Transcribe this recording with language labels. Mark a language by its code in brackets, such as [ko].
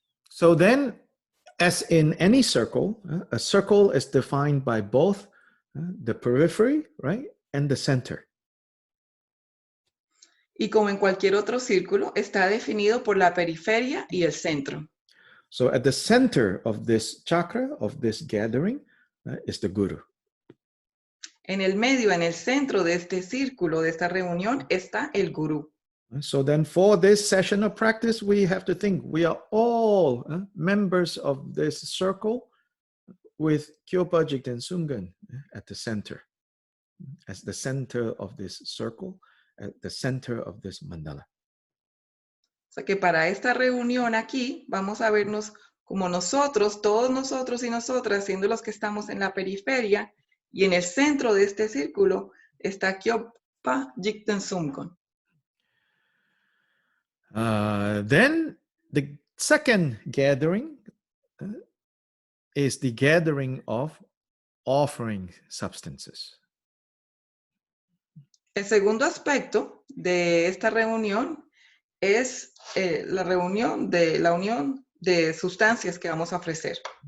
[en] So then, as in any circle, a circle is defined by both the periphery, right, and the center. [es] Y como en cualquier otro círculo, está definido por la periferia y el centro. [en] So at the center of this chakra, of this gathering, is the Guru. [es] En el medio, en el centro de este círculo, de esta reunión, está el gurú. [en] So then for this session of practice, we have to think we are all members of this circle with Kyopa Jigten Sungan at the center, as the center of this circle, at the center of this mandala. [es] O sea que para esta reunión aquí vamos a vernos como nosotros, todos nosotros y nosotras, siendo los que estamos en la periferia, y en el centro de este círculo está Kyopa Jigten Sungan. [en] Then the second gathering is the gathering of offering substances. [es] El segundo aspecto de esta reunión es la unión de sustancias que vamos a ofrecer.